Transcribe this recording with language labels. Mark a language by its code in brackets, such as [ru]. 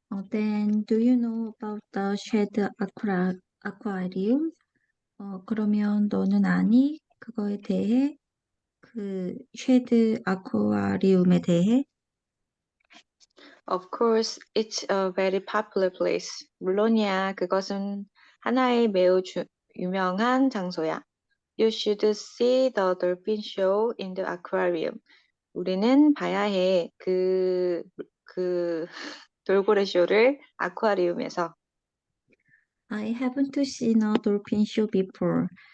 [en] Then do you know about the Shedd Aquarium? [ko] 그러면 너는 아니? 그거에 대해? 그 쉐드 아쿠아리움에 대해? [en] Of course, it's a very popular place. [ko] 물론이야, 그것은 하나의 매우 유명한 장소야. [en] You should see the dolphin show in the aquarium. [ko] 우리는 봐야 해. 그 돌고래 쇼를 아쿠아리움에서. [en] I haven't seen a dolphin show before.